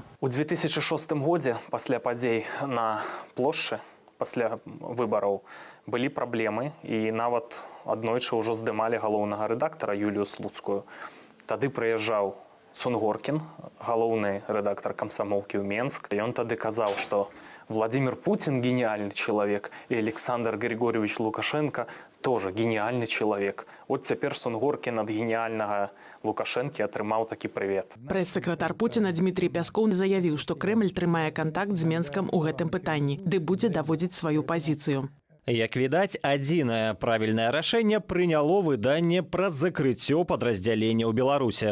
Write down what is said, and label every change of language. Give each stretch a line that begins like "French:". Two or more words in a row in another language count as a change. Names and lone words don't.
Belarusian: У 2006 годзе, пасля падзей на плошчы, пасля выбараў, былі праблемы, і нават аднойчы ўжо здымалі галоўнага рэдактара Юлію Слуцкую. Тады прыязджаў Сунгоркін, галоўны рэдактар камсамолкі ў Менск. Ён тады казаў, што
Russian: Владимир Путин гениальный человек, и Александр Григорьевич Лукашенко тоже гениальный человек. Вот теперь
Belarusian: Сунгоркін ад гениального Лукашенки атрымаў такі прывет. Прэс-сакратар Пуціна Дмітрий Пяскоў заявіў, што Крэмль трымае кантакт з Менскам у гэтым пытанні, ды будзе даводзіць сваю пазіцыю. Як відаць, адзінае правільнае рашэнне прыняло выданне пра закрыццё падраздзялення ў Беларуси.